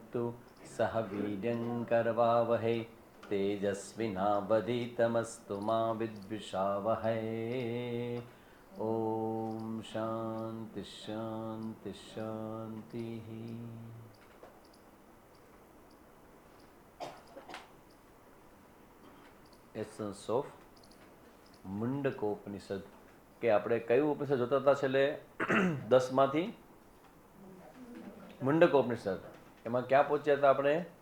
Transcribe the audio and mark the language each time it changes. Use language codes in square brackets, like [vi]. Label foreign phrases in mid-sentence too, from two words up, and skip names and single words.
[sa] तत्तु सह वीर्यं करवावहै तेजस्विनावधीतमस्तु मा विद्विषावहै। ओम शांति शांति शांति। [en] essence of [gu] મુંડકોપનિષદ કે આપણે કયું ઉપનિષદ જોતા હતા છેલ્લે 10 માંથી મુંડકોપનિષદ એમાં ક્યાં પહોંચ્યા હતા આપણે?